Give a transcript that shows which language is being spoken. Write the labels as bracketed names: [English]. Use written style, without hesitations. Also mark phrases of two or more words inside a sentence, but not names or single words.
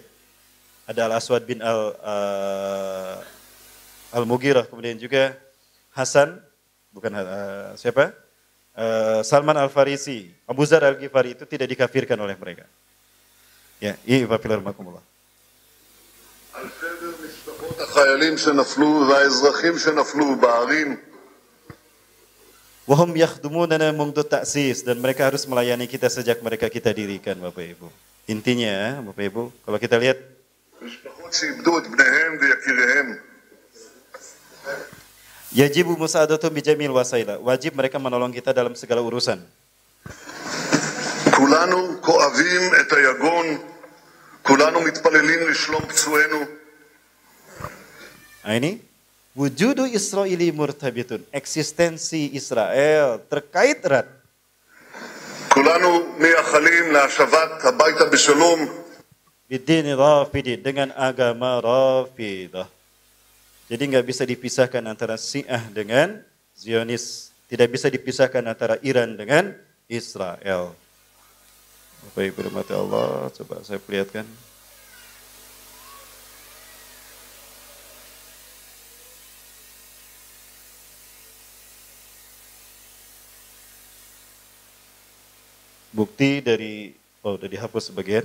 [Indonesian] Ada Al-Aswad bin Al-Mughirah. Kemudian juga Hasan. Bukan siapa? Salman Al-Farisi. Abu Zar Al-Ghifari itu tidak dikafirkan oleh mereka. Ya, ini Bapak Rahmatullah. [Hebrew] על חדר משפחות החיילים שנפלו והאזרחים שנפלו בערים. [Arabic] وهم يخدموننا منذ تأسيس, [Indonesian] dan mereka harus melayani kita sejak mereka kita dirikan Bapak Ibu. Intinya Bapak Ibu, kalau kita lihat [Hebrew] משפחות שאיבדו את בניהם ויקיריהם. [Arabic] يجب مساعدتنا بجميع الوسائل, [Indonesian] wajib mereka menolong kita dalam segala urusan. [Hebrew] כולנו כואבים את היגון, כולנו מתפללים לשלום פצועינו. [Indonesian] Nah ini [Arabic] وجود إسرائيلي مرتبط, [Indonesian] eksistensi Israel terkait erat. [Hebrew] כולנו מייחלים להשבת הביתה בשלום. [Arabic] بدين رافضي, [Indonesian] dengan agama Rafidah. Jadi nggak bisa dipisahkan antara Syiah dengan Zionis. Tidak bisa dipisahkan antara Iran dengan Israel. Bapak Ibu rahmati Allah, coba saya perlihatkan. Bukti dari, udah dihapus sebagian.